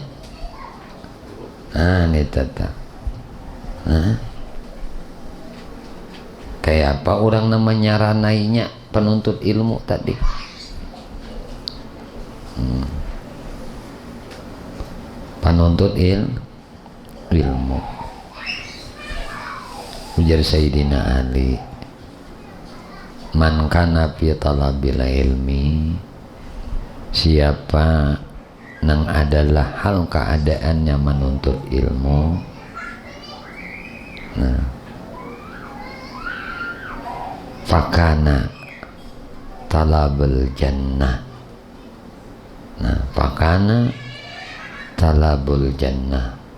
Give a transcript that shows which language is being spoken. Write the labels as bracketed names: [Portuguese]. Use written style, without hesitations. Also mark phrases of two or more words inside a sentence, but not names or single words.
[Banjar] Nah ini tata, nah kayak apa orang namanya ranainya penuntut ilmu tadi? Penuntut ilmu. Ujar Sayyidina Ali, [Arabic] من كان في طلب العلم, [Banjar] siapa nang adalah hal keadaannya menuntut ilmu, nah [Arabic] فكان طلب الجنة, [Banjar] nah [Arabic] فكان طلب الجنة